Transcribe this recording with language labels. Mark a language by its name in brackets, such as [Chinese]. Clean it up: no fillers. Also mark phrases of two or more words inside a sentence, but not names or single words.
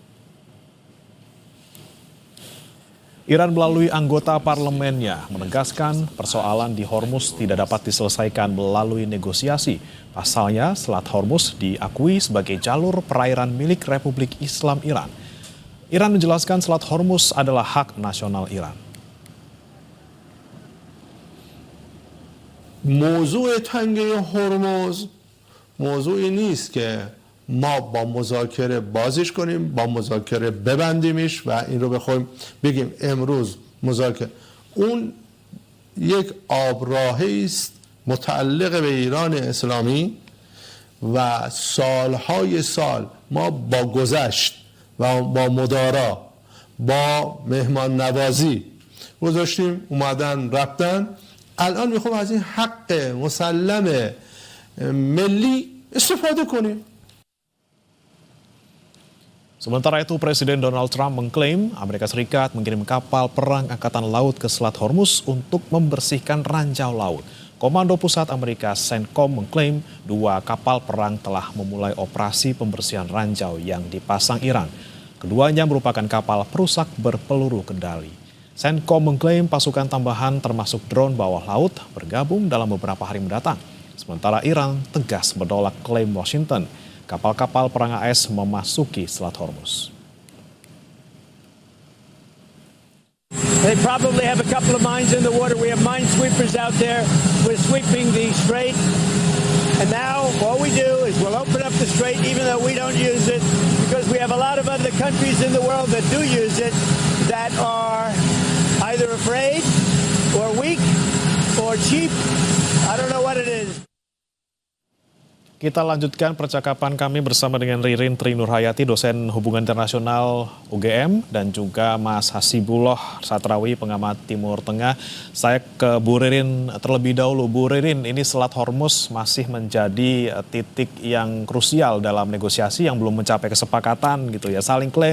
[Indonesian] Iran melalui anggota parlemennya menegaskan persoalan di Hormuz tidak dapat diselesaikan melalui negosiasi. Pasalnya, Selat Hormuz diakui sebagai jalur perairan milik Republik Islam Iran. Iran menjelaskan Selat Hormuz adalah hak nasional Iran. [Persian] موضوع تنگه هرمز موضوعی نیست که ما با مذاکره بازش کنیم، با مذاکره ببندیمش و این رو بخوایم بگیم امروز مذاکره. اون یک آبراهی است متعلق به ایران اسلامی و سالهای سال ما با گذشت و با مدارا با مهمان نوازی گذاشتیم، اومدن رفتن. الان میخوام از این حق مسلم ملی استفاده کنیم. [Indonesian] Sementara itu, Presiden Donald Trump mengklaim Amerika Serikat mengirim kapal perang Angkatan Laut ke Selat Hormuz untuk membersihkan ranjau laut. Komando Pusat Amerika CENTCOM mengklaim 2 kapal perang telah memulai operasi pembersihan ranjau yang dipasang Iran. Keduanya merupakan kapal perusak berpeluru kendali. CENTCOM mengklaim pasukan tambahan termasuk drone bawah laut bergabung dalam beberapa hari mendatang. Sementara Iran tegas menolak klaim Washington. Kapal-kapal perang AS memasuki Selat Hormuz. [English] They probably have a couple of mines in the water. We have minesweepers out there. We're sweeping the strait. And now all we do is we'll open up the strait even though we don't use it because we have a lot of other countries in the world that do use it that are either afraid or weak or cheap. I don't know what it is. [Indonesian] Kita lanjutkan percakapan kami bersama dengan Ririn Tri Nurhayati, dosen hubungan internasional UGM, dan juga Mas Hasibullah Satrawi, pengamat Timur Tengah. Saya ke Bu Ririn terlebih dahulu. Bu Ririn, ini Selat Hormuz masih menjadi titik yang krusial dalam negosiasi yang belum mencapai kesepakatan gitu ya.